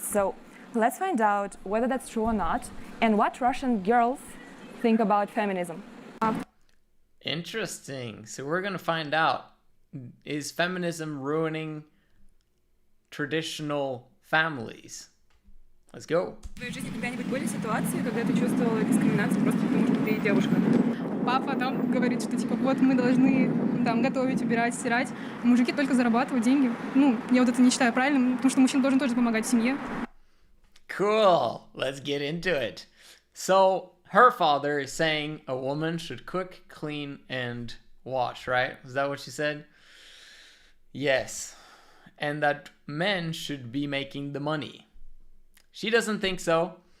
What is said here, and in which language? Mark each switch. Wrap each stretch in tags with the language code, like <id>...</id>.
<en>So let's find out whether that's true or not and what Russian girls think about feminism. Interesting. So we're going to find out, is feminism ruining traditional families? Let's go.</en> <ru>В твоей жизни когда-нибудь были ситуации, когда ты чувствовала дискриминацию просто потому, что ты девушка? Папа там говорит, что типа вот мы должны там готовить, убирать, стирать. А мужики только зарабатывают деньги. Ну, я вот это не считаю правильным, потому что мужчина должен тоже помогать в семье.</ru> <en>Cool. Let's get into it. So her father is saying a woman should cook, clean, and wash, right? Is that what she said? Yes. And that men should be making the money. She doesn't think so.</en>